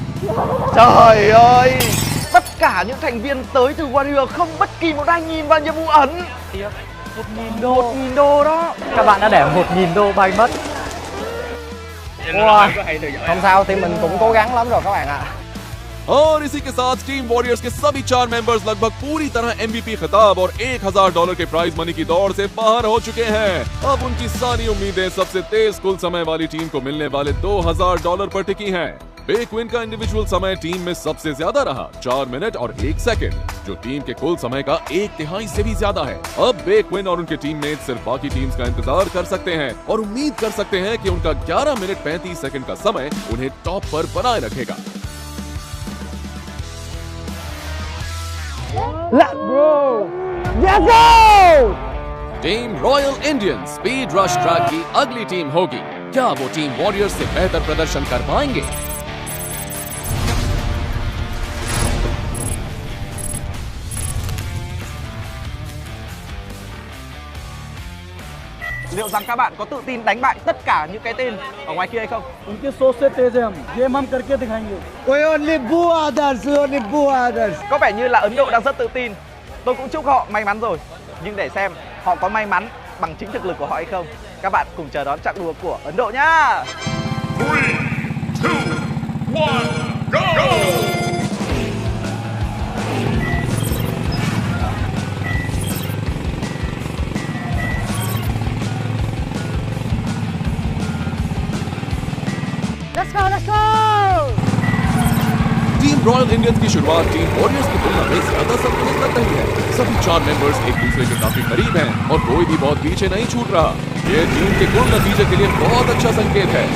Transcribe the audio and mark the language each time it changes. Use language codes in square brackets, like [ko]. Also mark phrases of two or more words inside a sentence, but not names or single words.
[vi] Trời ơi, tất cả những thành viên tới từ Warrior không bất kỳ một ai nhìn vào nhiệm vụ ẩn. 1.000 đô. 1.000 đô đó. Các bạn đã để 1.000 đô bay mất. Wow. Không sao, team mình cũng cố gắng lắm rồi các bạn ạ. [hi] और इसी के साथ टीम वॉरियर्स के सभी 4 मेंबर्स लगभग पूरी तरह MVP खिताब और $1000 के [en] prize money [hi] की दौड़ से बाहर हो चुके हैं। अब उनकी सारी उम्मीदें सबसे तेज कुल समय वाली टीम को मिलने वाले $2000 पर टिकी हैं। बेक्विन का इंडिविजुअल समय टीम में सबसे ज्यादा रहा, 4 मिनट और 1 सेकंड, जो टीम के कुल समय का 1/3 से भी ज्यादा है। अब बेक्विन और उनके टीममेट सिर्फ बाकी टीम्स का इंतजार कर सकते हैं और उम्मीद कर सकते हैं कि उनका 11 मिनट 35 सेकंड का समय उन्हें टॉप पर बनाए रखेगा। [en] Let's go! Let's go! [hi] टीम रॉयल इंडियन [en] speed rush track [hi] की अगली टीम होगी। क्या वो टीम वॉरियर्स से बेहतर प्रदर्शन कर पाएंगे? [vi] Liệu rằng các bạn có tự tin đánh bại tất cả những cái tên ở ngoài kia hay không? [hi] उनके सोच से तेज है हम, गेम हम करके दिखाएंगे। [en] We only boo others, we only boo others. [vi] Có vẻ như là Ấn Độ đang rất tự tin. Tôi cũng chúc họ may mắn rồi. Nhưng để xem họ có may mắn bằng chính thực lực của họ hay không, các bạn cùng chờ đón chặng đua của Ấn Độ nhá. [en] 3, 2, 1, go! Let's go, let's go. [hi] टीम रॉयल इंडियंस की शुरुआत टीम वॉरियर्स की तुलना में ज्यादा संतुलित लग रही है। सभी 4 मेंबर्स एक दूसरे के काफी करीब हैं और कोई भी बहुत पीछे नहीं छूट रहा। ये टीम के कुल नतीजे के लिए बहुत अच्छा संकेत है।